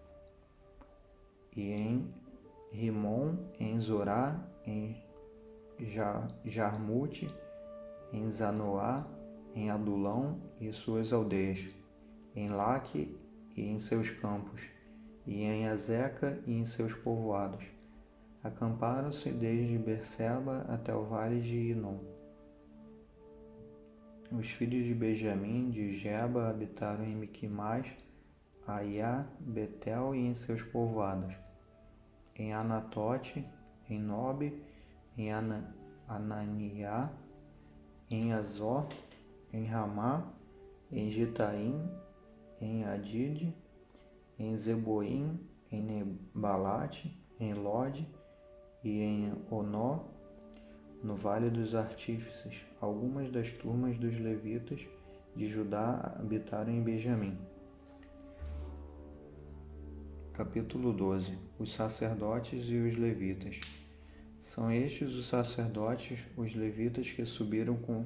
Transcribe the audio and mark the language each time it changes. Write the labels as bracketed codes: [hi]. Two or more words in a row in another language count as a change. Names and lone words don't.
[pt] e em Rimon, em Zorá, em Jarmute, em Zanoá, em Adulão e suas aldeias, em Laque e em seus campos, e em Azeca e em seus povoados. Acamparam-se desde Berseba até o vale de Inom. Os filhos de Benjamim de Geba habitaram em Miquimás, Aiá, Betel e em seus povoados, em Anatote, em Nobe, em Ananiá, em Azor, em Ramá, em Gitaim, em Adide, em Zeboim, em Nebalate, em Lode e em Onó, no Vale dos Artífices. Algumas das turmas dos levitas de Judá habitaram em Benjamim. Capítulo 12. Os sacerdotes e os levitas. São estes os sacerdotes, os levitas, que subiram com